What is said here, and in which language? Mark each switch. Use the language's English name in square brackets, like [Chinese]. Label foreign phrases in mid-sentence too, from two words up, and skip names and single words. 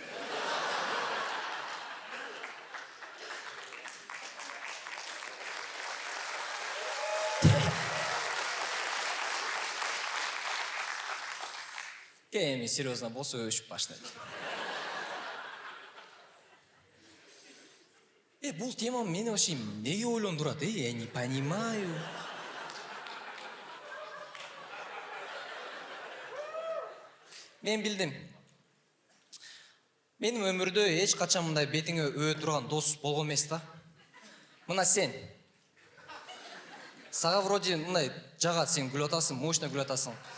[Kyrgyz] Эми серьезно болсо өшүп баштайт. Бул тема мени вообще неге ойлондурат? [Russian] Я не понимаю. [Kyrgyz] Мен билдим. Менин өмүрдө эч качан мындай бетиңе өө турган дос болгон эмес да. Мына сен. Сага вроде мындай жагат, сен күлүп атасың, мощно күлүп атасың.